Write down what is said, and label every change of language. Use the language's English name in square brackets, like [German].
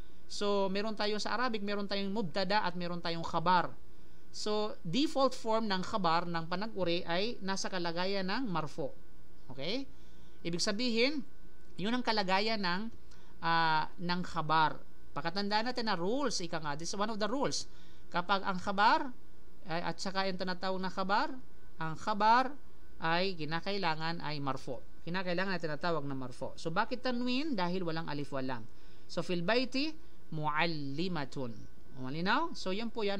[Filipino] So, meron tayong sa Arabic, meron tayong mubtada at meron tayong khabar. So, default form ng khabar, ng panag-uri ay nasa kalagayan ng marfo. Okay? Ibig sabihin, yun ang kalagayan ng khabar. Pakatandaan natin na [English] rules, this is one of the rules. [Filipino] Kapag ang khabar, at saka yung tinatawag na khabar, ang khabar ay kinakailangan ay marfo. Kinakailangan na tinatawag na marfo. So, bakit tanwin? Dahil walang alif walang. So, [Arabic] fil bayti muallimatun. [Filipino] Malinaw? So, yan po yan.